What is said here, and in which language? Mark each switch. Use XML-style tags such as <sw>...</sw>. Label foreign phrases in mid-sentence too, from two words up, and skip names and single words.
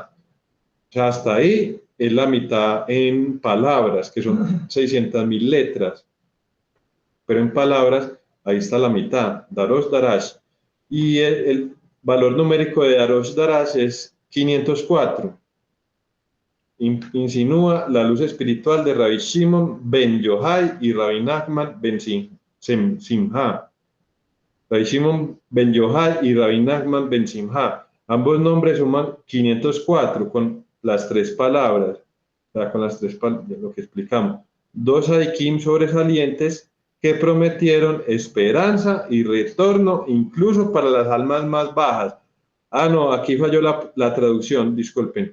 <es>O sea, hasta ahí es la mitad en palabras, que son 600.000 letras. Pero en palabras, ahí está la mitad,</es> <he>דרוש דרש.</he> <es>Y el valor numérico de</es> <he>דרוש דרש</he> <es>es 504. Insinúa la luz espiritual de Rabbi Shimon ben Yohai y Rabbi Nachman ben Simha. Rabbi Shimon ben Yohai y Rabbi Nachman ben Simha. Ambos nombres suman 504 con las tres palabras, o sea, con las tres palabras, lo que explicamos. Dos Sadikim sobresalientes que prometieron esperanza y retorno incluso para las almas más bajas. Ah, no, aquí falló la traducción, disculpen.</es>